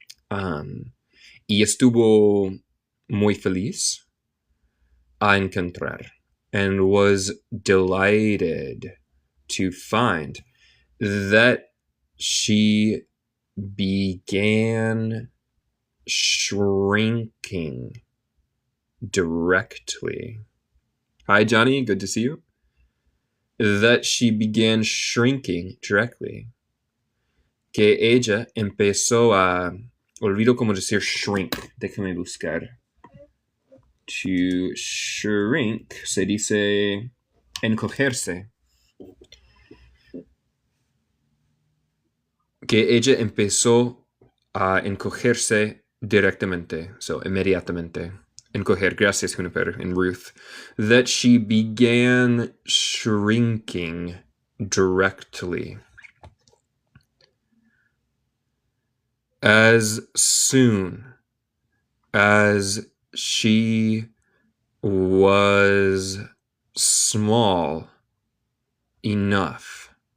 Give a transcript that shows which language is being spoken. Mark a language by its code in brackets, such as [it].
[es] Y estuvo muy feliz a encontrar, [en] and was delighted to find that she began shrinking directly. Hi, Johnny. Good to see you. That she began shrinking directly. [es] Que ella empezó a... Olvido cómo decir shrink. Déjame buscar. To shrink se dice encogerse. Que ella empezó a encogerse directamente. So, inmediatamente. Encoger. Gracias, Juniper and Ruth. [en] That she began shrinking directly. As soon as she was small enough.